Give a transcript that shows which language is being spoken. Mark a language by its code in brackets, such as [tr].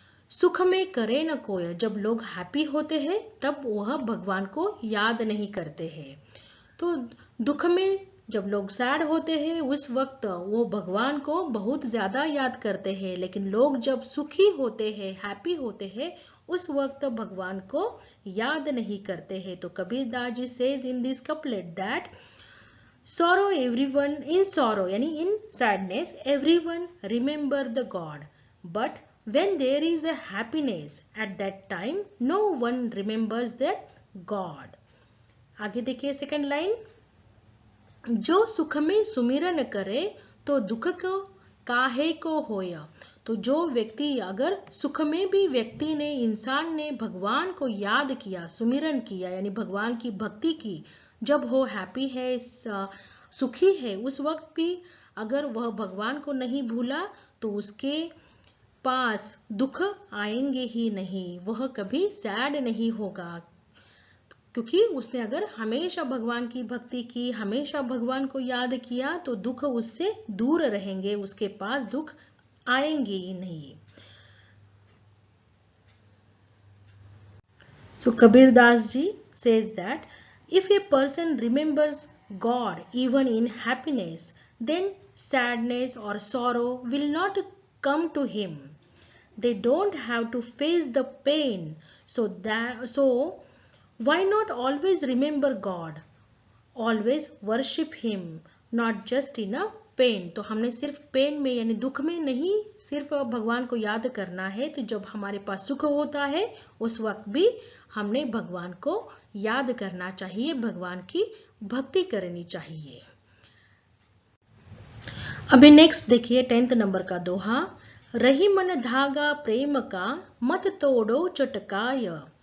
[hi] सुख में करे न कोय, जब लोग हैप्पी होते हैं तब वह भगवान को याद नहीं करते हैं। तो दुख में जब लोग सैड होते हैं उस वक्त वो भगवान को बहुत ज्यादा याद करते हैं, लेकिन लोग जब सुखी होते हैं, हैप्पी होते हैं, उस वक्त भगवान को याद नहीं करते हैं। [en] तो Kabir Das ji says in this couplet that sorrow everyone, in sorrow यानी in sadness everyone remember the God, but when there is a happiness at that time no one remembers that God। [hi] आगे देखिए सेकंड लाइन, जो सुख में सुमिरन करे तो दुख को काहे को होया। तो जो व्यक्ति, अगर सुख में भी व्यक्ति ने, इंसान ने भगवान को याद किया, सुमिरन किया यानी भगवान की भक्ति की, जब वो हैप्पी है, सुखी है, उस वक्त भी अगर वह भगवान को नहीं भूला तो उसके पास दुख आएंगे ही नहीं, वह कभी सैड नहीं होगा, क्योंकि उसने अगर हमेशा भगवान की भक्ति की, हमेशा भगवान को याद किया, तो दुख उससे दूर रहेंगे, उसके पास दुख आएंगे ही नहीं। [en] So Kabir Das ji says that if a person remembers God even in happiness, then sadness or sorrow will not come to him. They don't have to face the pain. So why not always remember God? Always worship him, not just in a pain. [hi] तो हमने सिर्फ pen में यानी दुख में नहीं सिर्फ भगवान को याद करना है, तो जब हमारे पास सुख होता है उस वक्त भी हमने भगवान को याद करना चाहिए, भगवान की भक्ति करनी चाहिए। अभी नेक्स्ट देखिए 10th नंबर का दोहा। रही मन धागा प्रेम का, मत तोड़ो चटकाय।